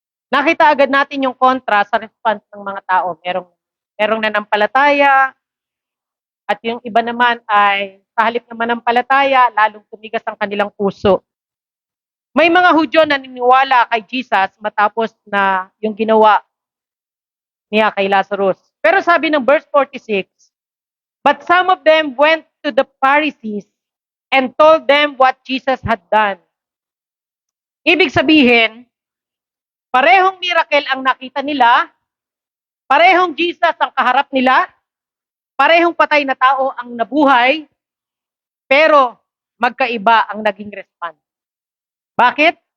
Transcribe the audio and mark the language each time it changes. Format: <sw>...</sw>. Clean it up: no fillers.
<tl>Nakita agad natin yung kontra sa response ng mga tao. Merong nanampalataya at yung iba naman ay sa halip na manampalataya, lalong tumigas ang kanilang puso. May mga Hudyo na naniniwala kay Jesus matapos na yung ginawa niya kay Lazarus. Pero sabi ng verse 46,</tl> <en>"But some of them went to the Pharisees and told them what Jesus had done."</en> <tl>Ibig sabihin, parehong miracle ang nakita nila, parehong Jesus ang kaharap nila, parehong patay na tao ang nabuhay, pero magkaiba ang naging response. Bakit?</tl>